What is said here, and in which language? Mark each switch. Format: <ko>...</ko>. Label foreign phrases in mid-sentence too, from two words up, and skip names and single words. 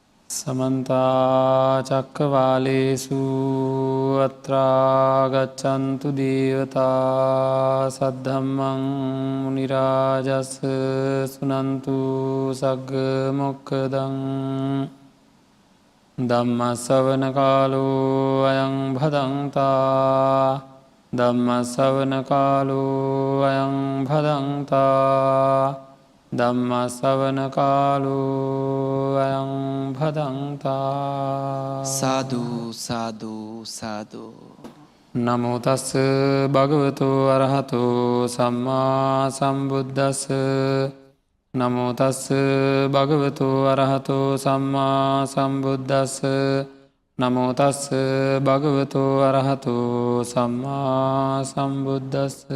<pi>समन्ता चक्रवालेषु अत्रा गच्छन्तु देवता सद्धम्मं मुनिराजस् सुनन्तु सग्ग मोक्खदं ධම්මස්සවන කාලෝ අයං භදංතා ධම්මස්සවන කාලෝ අයං භදංතා ධම්මස්සවන කාලෝ අයං භදංතා සාදු සාදු සාදු නමෝ තස්ස භගවතු අරහතෝ සම්මා සම්බුද්දස්ස නමෝ තස්ස භගවතු අරහතෝ සම්මා සම්බුද්දස්ස නමෝ තස්ස භගවතු අරහතෝ සම්මා සම්බුද්දස්ස</pi>